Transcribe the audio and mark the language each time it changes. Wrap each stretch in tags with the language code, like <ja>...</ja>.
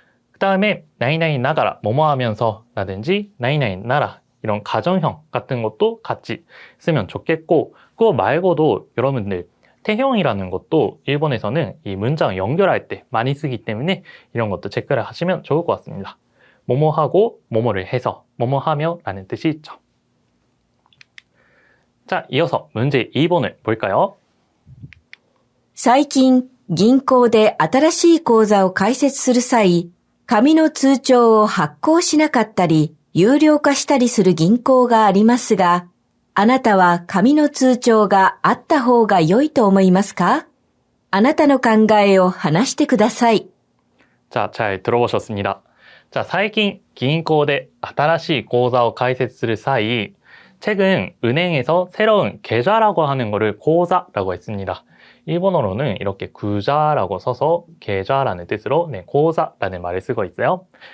<ko>그 다음에 나이나이 나가라 뭐뭐 하면서 라든지 나이나이 나라 이런 가정형 같은 것도 같이 쓰면 좋겠고 그거 말고도 여러분들 태형이라는 것도 일본에서는 이 문장 연결할 때 많이 쓰기 때문에 이런 것도 체크를 하시면 좋을 것 같습니다. 뭐뭐하고 뭐뭐를 해서 뭐뭐하며 라는 뜻이 있죠. 자, 이어서 문제 2번을 볼까요?</ko> <ja>最近、銀行で新しい口座を開設する際、紙の通帳を発行しなかったり、有料化したりする銀行がありますが、あなたは紙の通帳があった方が良いと思いますか？あなたの考えを話してください。</ja> <ko>자, 잘 들어보셨습니다. 자,</ko> <ja>最近 銀行で新しい口座を開設する際,</ja> <ko>최근 은행에서 새로운 계좌라고 하는 거를 고자라고 했습니다. 일본어로는 이렇게 구자라고 써서 계좌라는 뜻으로 고자라는 말을 쓰고 있어요.</ko>